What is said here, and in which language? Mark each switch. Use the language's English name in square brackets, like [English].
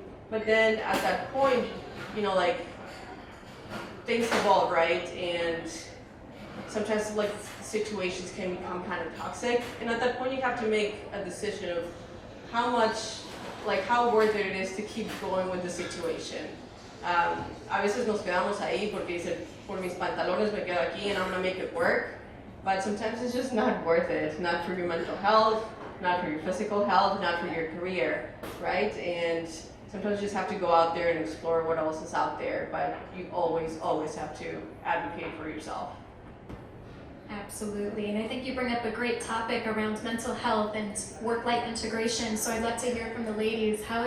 [English] But then at that point, things evolve, right? And sometimes situations can become kind of toxic. And at that point, you have to make a decision of how much, how worth it is to keep going with the situation. [Spanish] A veces nos quedamos ahí porque dice, por mis pantalones me quedo aquí [English] and I'm gonna make it work. But sometimes it's just not worth it. Not for your mental health, not for your physical health, not for your career, right? And sometimes you just have to go out there and explore what else is out there, but you always have to advocate for yourself. Absolutely, and I think you bring up a great topic around mental health and work-life integration, so I'd love to hear from the ladies.